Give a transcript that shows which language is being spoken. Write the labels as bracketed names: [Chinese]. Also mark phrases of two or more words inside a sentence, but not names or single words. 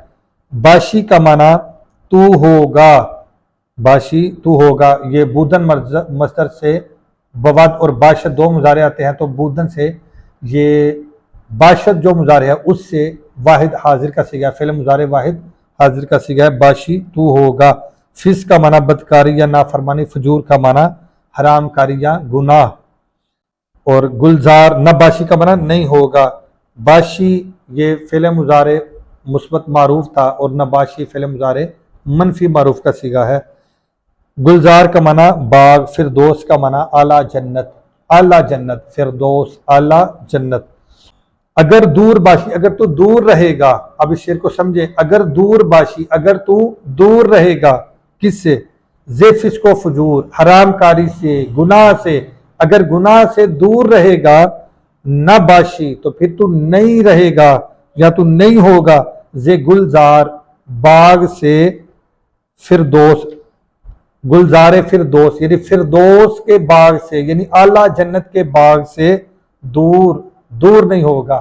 [Urdu] باشی کا معنی تو ہوگا، باشی تو ہوگا، یہ بودن مصدر سے بواد اور باشد دو مضارع آتے ہیں، تو بودن سے یہ باشد جو مضارع ہے اس سے واحد حاضر کا صیغہ، فعل مضارع واحد حاضر کا صیغہ ہے. باشی تو ہوگا. فسق کا معنی بدکاری یا نافرمانی، فجور کا معنی حرام کاری یا گناہ، اور [Persian] گلزار نباشی [Urdu] کا معنی نہیں ہوگا. باشی یہ فعل مضارع مثبت معروف تھا اور نباشی فعل مضارع منفی معروف کا صیغہ ہے. گلزار کا معنی باغ، فردوس کا معنی اعلیٰ جنت، اعلیٰ جنت، فردوس اعلیٰ جنت. [Persian] اگر دور باشی، [Urdu] اگر تو دور رہے گا، اب اس شعر کو سمجھے، [Persian] اگر دور باشی، [Urdu] اگر تو دور رہے گا کس سے؟ [Persian] ز فسق و فجور، [Urdu] حرام کاری سے، گناہ سے. اگر گناہ سے دور رہے گا، [Persian] نہ باشی [Urdu] تو پھر تو نہیں رہے گا یا تو نہیں ہوگا، [Persian] ز گلزار [Urdu] باغ سے، فردوس گلزار فردوس یعنی فردوس کے باغ سے، یعنی اعلیٰ جنت کے باغ سے دور دور نہیں ہوگا.